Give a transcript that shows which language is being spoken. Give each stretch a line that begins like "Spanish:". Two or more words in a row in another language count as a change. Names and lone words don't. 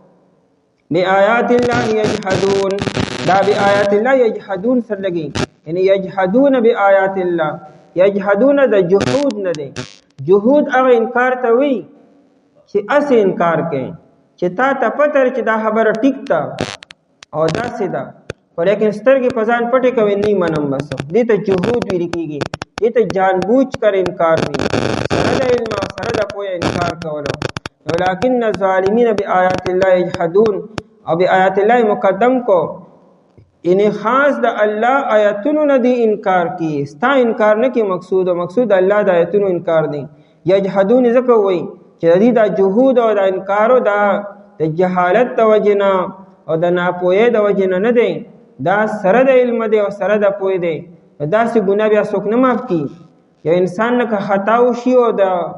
Arabic: بآیات الله یجحدون
Pashto: دا
Arabic: بآیات الله یجحدون
Pashto: سره لګي یعنی
Arabic: یجحدون بآیات الله یجحدون
Pashto: د جحود نه دی جهود هغه انکار ته وي چې اسې انکار کوي چې تا ته پته چې دا خبره ټیک ده او داسې ده خو لیکن سترګې په ځان پټې کوي نه منم بس دې ته جهود ویل کېږي دې ته
Urdu: جان بوجھ کر
Pashto: انکار وي سره د علم او سره د پوهې انکار کولو
Arabic: ولکن الظالمین بآیات الله یجحدون
Pashto: او
Arabic: بآیات الله
Pashto: مقدم کو یعنی خاص د الله آیتونو نه دی انکار کی ستا انکار نه کی مقصود او مقصود الله د آیتونو انکار دی یجحدون ځکه وایي چې د دې د جهود او د انکار او د جهالت د وجې نه او د ناپوهۍ د وجې نه نه دی دا سره د علم دی او سره د پوهې دی داسې ګناه بیا څوک نه معاف کي یو انسان نه که خطا وشي او د